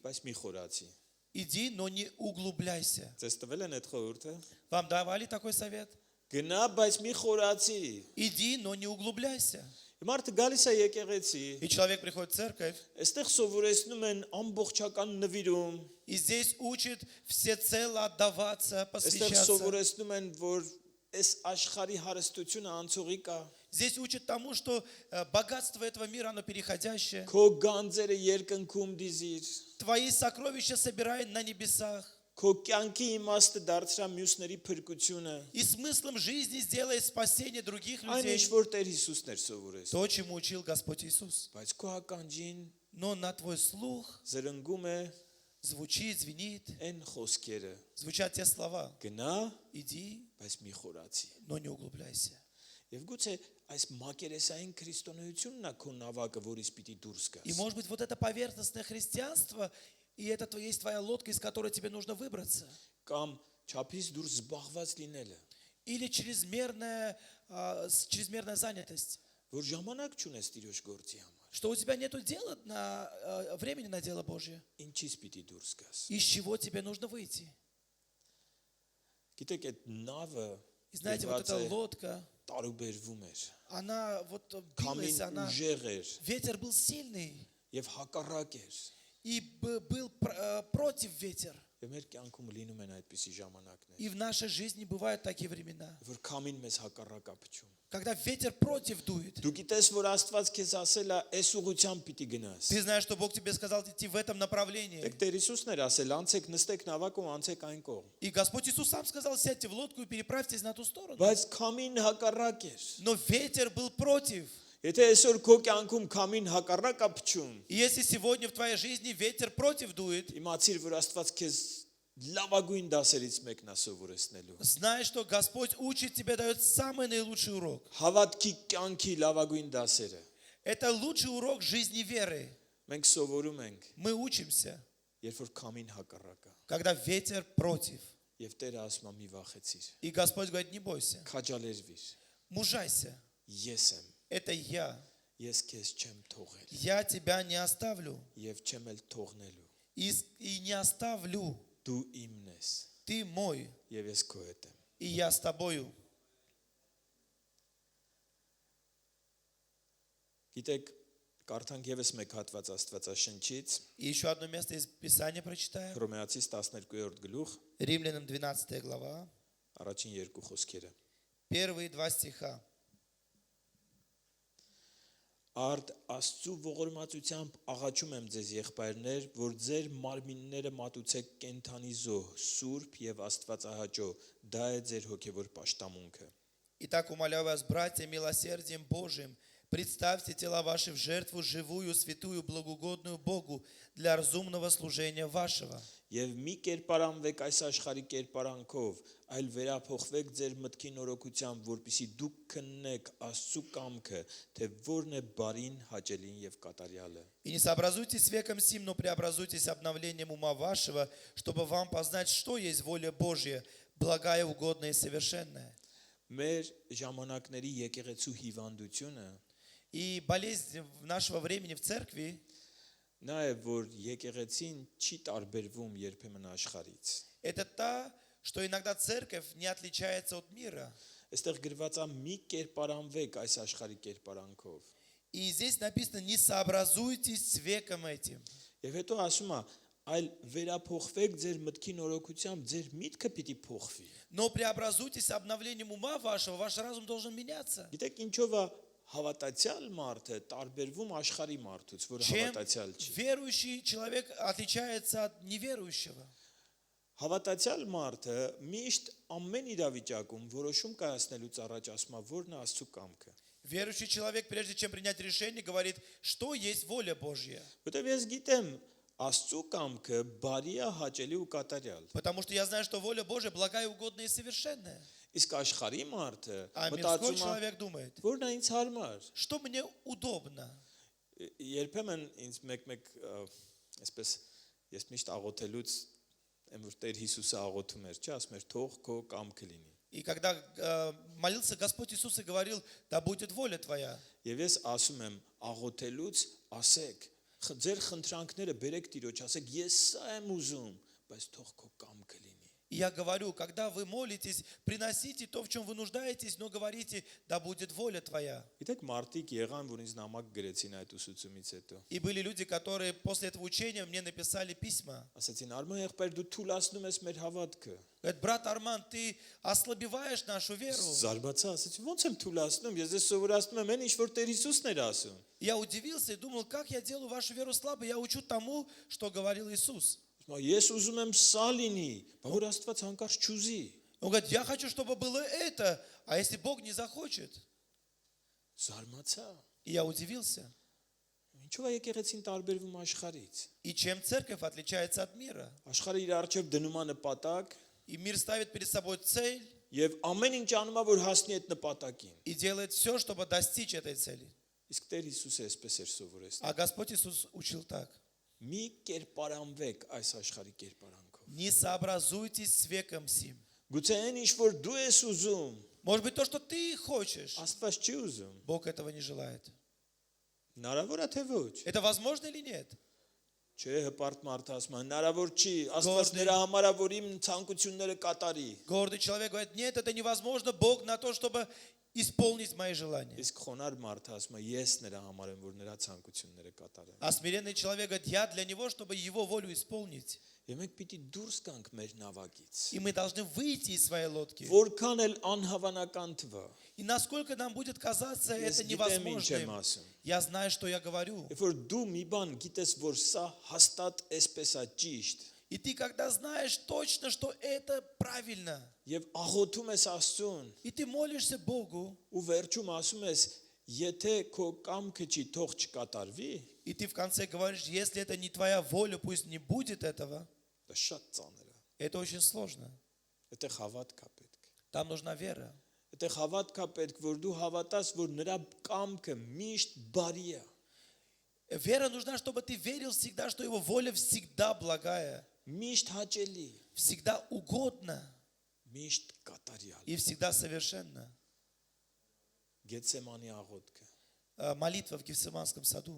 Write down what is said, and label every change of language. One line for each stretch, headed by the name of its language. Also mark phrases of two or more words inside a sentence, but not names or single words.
Armenian: բայց մի խորացի։
Russian: иди, но не углубляйся.
Armenian: Ձեզ տվել են այդ խորհուրդը։
Russian: Вам давали такой совет?
Armenian: Գնա, բայց մի խորացի։
Russian: Иди, но не углубляйся.
Armenian: Մարդը գալիս է եկեղեցի,
Russian: И человек приходит в церковь,
Armenian: այստեղ սովորեցնում են ամբողջական նվիրում,
Russian: и здесь учит всецело отдаваться,
Armenian: այստեղ
Russian: посвящаться.
Armenian: սովորեցնում են, որ այս աշխարհի հարստությունը անցողիկ է,
Russian: Здесь учат тому, что богатство этого мира, оно переходящее.
Armenian: քո գանձերը երկնքում դիզիր,
Russian: Твои сокровища собирай на небесах.
Armenian: քո կյանքի իմաստը դարձրա մյուսների փրկությունը,
Russian: И смыслом жизни сделай спасение других
Armenian: այն
Russian: людей.
Armenian: ինչ որ Տեր Հիսուսն էր սովորեցնում,
Russian: То, чему учил Господь Иисус.
Armenian: բայց քո ականջին
Russian: Но на твой слух
Armenian: զրնգում է
Russian: звучит, звенит,
Armenian: այն խոսքերը.
Russian: звучат те слова.
Armenian: Գնա,
Russian: Иди,
Armenian: բայց մի խորացի։
Russian: но не углубляйся.
Armenian: Եվ գուցե այս մակերեսային քրիստոնեությունն է քո նավակը, որից պիտի դուրս
Russian: И
Armenian: գաս։
Russian: может быть вот это поверхностное христианство, и это есть твоя лодка, из которой тебе нужно выбраться.
Armenian: Կամ չափից դուրս զբաղված լինելը,
Russian: Или чрезмерная занятость.
Armenian: որ ժամանակ չունես Տիրոջ գործի համար։
Russian: Что у тебя нет времени на дело Божье.
Armenian: Ինչից պիտի դուրս գաս։
Russian: Из чего тебе нужно выйти?
Armenian: Գիտեք, այդ նավը
Russian: И знаете, вот эта лодка,
Armenian: տարուբերվում էր։
Russian: она вот
Armenian: Քամին
Russian: билась,
Armenian: ուժեղ էր
Russian: ветер был сильный,
Armenian: եւ հակառակ էր։
Russian: и был против ветер.
Armenian: Եվ մեր կյանքում լինում են այդպիսի ժամանակներ,
Russian: И в нашей жизни бывают такие времена,
Armenian: որ քամին մեզ հակառակ է փչում։
Russian: когда ветер против дует.
Armenian: Դու գիտես, որ Աստված քեզ ասել է, այս ուղությամբ պիտի գնաս։
Russian: Ты знаешь, что Бог тебе сказал идти в этом направлении.
Armenian: Դեք Տեր Հիսուսն էր ասել, անցեք նստեք նավակում, անցեք այն կողմ։
Russian: И Господь Иисус сам сказал, сядьте в лодку и переправьтесь на ту сторону.
Armenian: Բայց քամին հակառակ էր։
Russian: Но ветер был против.
Armenian: Եթե այսօր քո կյանքում քամին հակառակ է փչում,
Russian: И если сегодня в твоей жизни ветер против дует,
Armenian: իմացիր, որ Աստված քեզ լավագույն դասերից մեկն է սովորեցնելու։
Russian: знай, что Господь учит тебя, дает самый наилучший урок.
Armenian: Հավատքի կյանքի լավագույն դասերը։
Russian: Это лучший урок жизни веры.
Armenian: Մենք սովորում ենք,
Russian: Мы учимся,
Armenian: երբ որ քամին հակառակ է։
Russian: когда ветер против.
Armenian: Եվ Տերը ասում է՝ մի վախեցիր,
Russian: И Господь говорит, не бойся,
Armenian: քաջալերվիր։
Russian: мужайся.
Armenian: Ես եմ,
Russian: Это я.
Armenian: ես քեզ չեմ թողել
Russian: Я тебя не оставлю.
Armenian: եւ չեմ էլ թողնելու։
Russian: И не оставлю.
Armenian: Դու իմն ես
Russian: Ты мой,
Armenian: եւ ես քո հետ եմ։
Russian: и я с тобою.
Armenian: Գիտեք, կարդանք եւս մեկ հատված Աստվածաշնչից,
Russian: И еще одно место из Писания прочитаем.
Armenian: Հռոմեացիս 12-րդ գլուխ,
Russian: Римлянам 12 глава,
Armenian: առաջին երկու խոսքերը։
Russian: первые 2 стиха.
Armenian: Արդ Աստծու ողորմածությամբ աղաչում եմ ձեզ եղբայրներ, որ ձեր մարմինները մատուցեք կենթանի զոհ, սուրբ եւ աստվածահաճո, դա է ձեր հոգեվոր պաշտամունքը։
Russian: Итак, умоляю вас, братья, милосердием Божиим, представьте тела ваши в жертву живую, святую, благоугодную Богу для разумного служения вашего.
Armenian: Եվ մի կերպարանվեք այս աշխարհի կերպարանքով, այլ վերափոխվեք ձեր մտքի նորոգությամբ, որպեսզի դուք քննեք Աստծու կամքը, թե որն է բարին, հաճելին եւ կատարյալը։
Russian: И не сообразуйтесь с веком сим, но преобразуйтесь обновлением ума вашего, чтобы вам познать, что есть воля Божья, благая, угодная и совершенная.
Armenian: Մեր ժամանակների եկեղեցու հիվանդությունը
Russian: И болезнь нашего времени в церкви,
Armenian: Նա է, որ եկեղեցին չի տարբերվում երբեմն աշխարհից։
Russian: Это та, что иногда церковь не отличается от мира.
Armenian: Այստեղ գրված է մի կերպարանվեք այս աշխարհի կերպարանքով։
Russian: И здесь написано, не сообразуйтесь с веком этим.
Armenian: Եվ հետո ասում է, այլ վերափոխվեք ձեր մտքի նորոգությամբ, ձեր միտքը պիտի փոխվի։
Russian: Но преобразуйтесь обновлением ума вашего, ваш разум должен меняться.
Armenian: Գիտեք ինչով է հավատացյալ մարդը տարբերվում աշխարհի մարդուց, որ
Russian: Чем
Armenian: հավատացյալ չի։
Russian: верующий человек отличается от неверующего?
Armenian: Հավատացյալ մարդը միշտ ամեն իրավիճակում որոշում կայացնելուց առաջ ասում է, որն է Աստծո կամքը։
Russian: Верующий человек, прежде чем принять решение, говорит, что есть воля Божья.
Armenian: Որտեւ ես գիտեմ, Աստծո կամքը բարի է, հաճելի ու կատարյալ։
Russian: Потому что я знаю, что воля Божья благая, угодная и совершенная.
Armenian: Իսկ աշխարհի մարդը
Russian: А мирской
Armenian: մտածում է,
Russian: человек думает,
Armenian: որն է ինձ հարմար։
Russian: что мне удобно.
Armenian: Երբեմն ինձ մեկ այսպես ես միշտ աղոթելուց եմ որ Տեր Հիսուսը աղոթում էր, չէ, ասում էր թող քո կամքը լինի։
Russian: И когда молился Господь Иисус и говорил, да будет воля Твоя.
Armenian: Եվ ես ասում եմ աղոթելուց ասեք, ձեր խնդրանքները բերեք Տիրոջ, ասեք ես սա եմ ուզում, բայց թող քո կամքը լինի։
Russian: И я говорю, когда вы молитесь, приносите то, в чем вы нуждаетесь, но говорите, да будет воля Твоя.
Armenian: Գիտեք մարդիկ եղան, որ ինձ նամակ գրեցին այդ ուսուցումից հետո։
Russian: И были люди, которые после этого учения мне написали письма.
Armenian: Ասացին Արման եղբայր դու թուլացնում ես մեր հավատքը։
Russian: Говорят, брат Арман, ты ослабеваешь нашу веру.
Armenian: Զարմացա, ասացի ոնց եմ թուլացնում, ես դες սովորացնում եմ, այն ինչ որ Տեր Հիսուսն էր ասում։
Russian: Я удивился и думал, как я делаю вашу веру слабой, я учу тому, что говорил Иисус.
Armenian: Ես ուզում եմ սա լինի, բայց որ Աստված հանկարծ չուզի։
Russian: Он говорит, я хочу, чтобы было это, а если Бог не захочет?
Armenian: Զարմացա։
Russian: И я удивился.
Armenian: Ինչու է եկեղեցին տարբերվում աշխարհից։
Russian: И чем церковь отличается от мира?
Armenian: Աշխարհը իր առջև դնում է նպատակ
Russian: И мир ставит перед собой цель
Armenian: եւ ամեն ինչ անում է որ հասնի այդ նպատակին։
Russian: и делает все, чтобы достичь этой цели.
Armenian: Իսկ Տեր Հիսուսը այսպես էր սովորեցնում։
Russian: А Господь Иисус учил так.
Armenian: Մի կերպարանվեք այս աշխարհի կերպարանքով։
Russian: Не сообразуйтесь с веком сим.
Armenian: Գուցե այն ինչ որ դու ես ուզում,
Russian: Может быть, то, что ты хочешь,
Armenian: Աստված չի ուզում։
Russian: Бог этого не желает.
Armenian: Հնարավոր է թե ոչ։
Russian: Это возможно или нет?
Armenian: Չէ, հպարտ մարդը ասում է, հնարավոր չի, Աստված նրա համար է որ իմ ցանկությունները կատարի։
Russian: Гордый человек говорит, нет, это невозможно, Бог на то, чтобы исполнить мои желания.
Armenian: Իսկ խոնար մարդը ասում է, ես նրա համար եմ որ նրա ցանկությունները կատարեմ։
Russian: А смиренный человек говорит, я для него, чтобы его волю исполнить.
Armenian: Եվ մենք պիտի դուրս գանք մեր նավակից։
Russian: И мы должны выйти из своей лодки.
Armenian: Որքան էլ անհավանական թվա։
Russian: И насколько нам будет казаться
Armenian: Ես
Russian: это
Armenian: գիտեմ ինչ եմ
Russian: невозможным,
Armenian: ասում։
Russian: я знаю, что я говорю.
Armenian: Երբ որ դու մի բան գիտես, որ սա հաստատ էսպես է ճիշտ,
Russian: И ты когда знаешь точно, что это правильно,
Armenian: եւ աղոթում ես Աստծուն,
Russian: и ты молишься Богу,
Armenian: ու վերջում ասում ես, եթե քո կամքը չի, թող չկատարվի,
Russian: и ты в конце говоришь, если это не твоя воля, пусть не будет этого,
Armenian: դա շատ ծանր է։
Russian: это очень сложно.
Armenian: Այդտեղ հավատք է պետք։
Russian: Там нужна вера.
Armenian: Այդտեղ հավատք է պետք, որ դու հավատաս, որ նրա կամքը միշտ բարի է։
Russian: Вера нужна, чтобы ты верил всегда, что его воля всегда благая,
Armenian: Միշտ հաճելի,
Russian: всегда угодна
Armenian: միշտ կատարյալ։
Russian: и всегда совершенна.
Armenian: Գեցեմանի աղոթքը,
Russian: Молитва в Гефсиманском саду.